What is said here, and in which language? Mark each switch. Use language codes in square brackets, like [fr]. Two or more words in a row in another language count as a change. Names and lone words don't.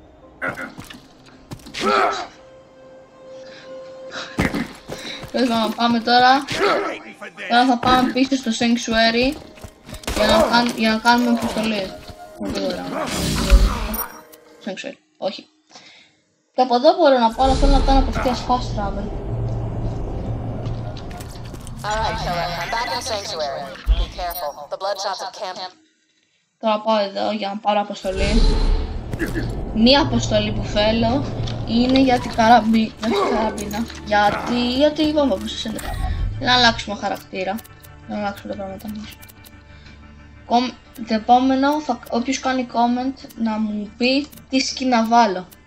[el] Πάμε τώρα. Τώρα θα πάμε πίσω στο Sanctuary για να κάνουμε αποστολή. Sanctuary, όχι. Και από εδώ μπορώ να πάω, αλλά θέλω να κάνω απευθείας [en] fast travel. Alright, killer. I'm back in Sanctuary. Be careful. The Bloodshots have camped. [el] Τώρα πάω εδώ για να πάρω αποστολή. Μία αποστολή που θέλω είναι για την καραμπίνα. Γιατί είπαμε πως σας έλεγα. Να αλλάξουμε χαρακτήρα. Να αλλάξουμε τα πράγματα μας. Το επόμενο, όποιος κάνει comment να μου πει τι skin να βάλω.